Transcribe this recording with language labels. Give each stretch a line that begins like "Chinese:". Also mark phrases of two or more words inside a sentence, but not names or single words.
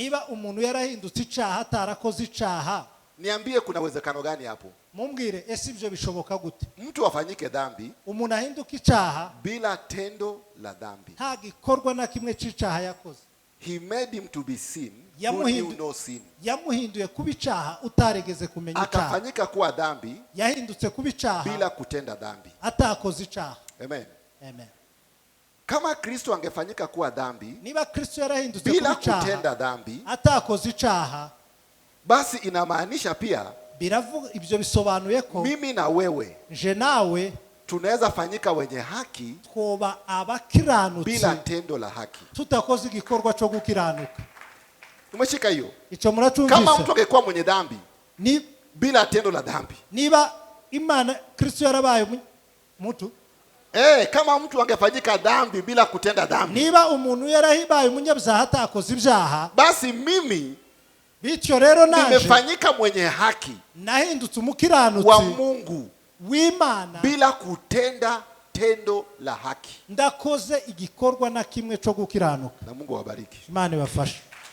Kinyarwanda: niba umuntu yarahindutse icyaha atarakoze icyaha,
Swahili: niambie kuna uwezekano gani hapo?
Kinyarwanda: Mumbwire ese ibyo bishoboka gute?
Swahili: Mtu afanyike dhambi,
Kinyarwanda: umuntu ahinduka icyaha
Swahili: bila tendo la dhambi,
Kinyarwanda: nta gikorwa na kimwe cy'icyaha yakoze.
English: He made him to be sin who knew no sin.
Kinyarwanda: Yamuhinduye kuba icyaha utarigeze kumenya icyaha,
Swahili: akafanyika kuwa dhambi
Kinyarwanda: yahindutse kuba icyaha
Swahili: bila kutenda dhambi,
Kinyarwanda: atakoze icyaha. Amen. Amen.
Swahili: Kama Kristo angefanyika kuwa dhambi,
Kinyarwanda: niba Kristo yarahindutse
Swahili: bila
Kinyarwanda: kuba icyaha
Swahili: kutenda dhambi,
Kinyarwanda: atakoze icyaha,
Swahili: basi inamaanisha pia
Kinyarwanda: biravuga ibyo bisobanuye ko
Swahili: mimi na wewe
Kinyarwanda: je nawe
Swahili: tunaweza fanyika wenye haki
Kinyarwanda: twoba abakiranutsi
Swahili: bila tendo la haki,
Kinyarwanda: tutakoze igikorwa cyo gukiranuka.
Swahili: Umeshika hiyo?
Kinyarwanda: Ico muracumvise?
Swahili: Kama mtu angekuwa mwenye dhambi ni bila tendo la dhambi,
Kinyarwanda: niba Imana Kristo yarabaye mutu,
Swahili: kama mtu angefanyika dhambi bila kutenda dhambi,
Kinyarwanda: niba umuntu yarahibaye umunyabyaha atakoze ibyaha,
Swahili: basi mimi
Kinyarwanda: bityo rero naje
Swahili: nimefanyika mwenye haki
Kinyarwanda: nahindutse umukiranutsi
Swahili: wa Mungu
Kinyarwanda: w'Imana
Swahili: bila kutenda tendo la haki.
Kinyarwanda: ndakoze igikorwa na kimwe cyo gukiranuka.
Swahili: Na Mungu awabariki.
Kinyarwanda: Imana ibafashe.